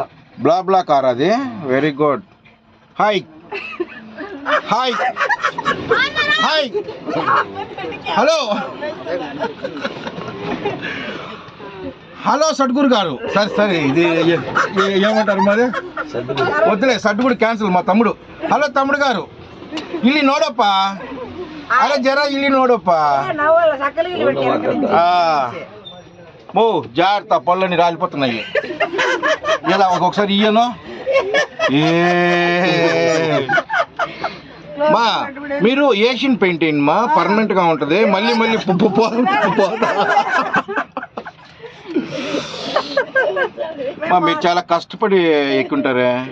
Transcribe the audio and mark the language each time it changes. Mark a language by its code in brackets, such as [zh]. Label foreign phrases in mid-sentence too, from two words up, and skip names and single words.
[te] బ్లా కార్ అది. [en] very good. hi hi hi hello hello [te] సద్గురు గారు. సరే ఇది ఏమంటారు మరి? వద్దులే, సద్గురు క్యాన్సిల్. మా తమ్ముడు. హలో తమ్ముడు గారు, [kn] ಇಲ್ಲಿ ನೋಡಪ್ಪ. ಅಲ್ಲ ಜರ ಇಲ್ಲಿ ನೋಡಪ್ಪ. [te] ఓ జాగ్రత్త, పళ్ళని రాలిపోతున్నాయి. ఇలా ఒక్కొక్కసారి ఇయ్యను. మా మీరు ఏషియన్ పెయింట్ అయింది మా, పర్మనెంట్ గా ఉంటది. మళ్ళీ పోతా. మీరు చాలా కష్టపడి ఎక్కుంటారే.